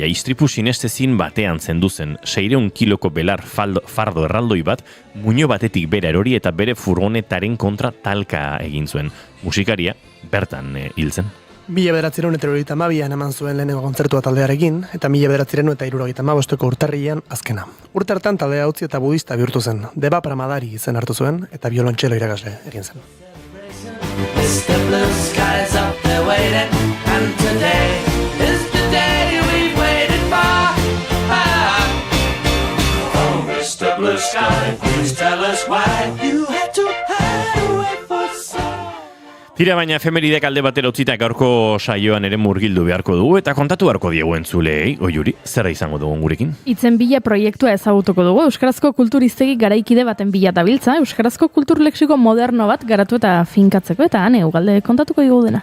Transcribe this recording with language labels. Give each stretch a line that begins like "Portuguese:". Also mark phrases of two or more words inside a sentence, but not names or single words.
Basque: Istripu sinestezin batean zendu zen 600 kiloko belar fardo erraldoi bat, muino batetik bere erori eta bere furgonetaren kontra talka egin zuen. Musikaria bertan hil zen. 1972an eman zuen lehenengo kontzertua taldearekin, eta 1975ko urtarrilean azkena. Urte hartan taldea utzi eta budista bihurtu zen. Deba Pramadari izen hartu zuen, eta biolontxelo irakasle egin zen.
English: Mr. Blue Sky's up there waiting, and today is the day we've waited for. Oh, Mr. Blue Sky, please tell us why you had to hide away for so.
Basque: Tira baina efemeridek alde batera utzita gaurko saioan ere murgildu beharko dugu eta kontatu beharko diegu entzuleei, Oiuri, zerra izango dugun gurekin? Itzen bila proiektua ezagutuko dugu, Euskarazko kulturistegi garaikide baten bila dabiltza, Euskarazko kultur lexiko moderno bat garatu eta finkatzeko, eta ane, ugalde kontatuko dugu dena.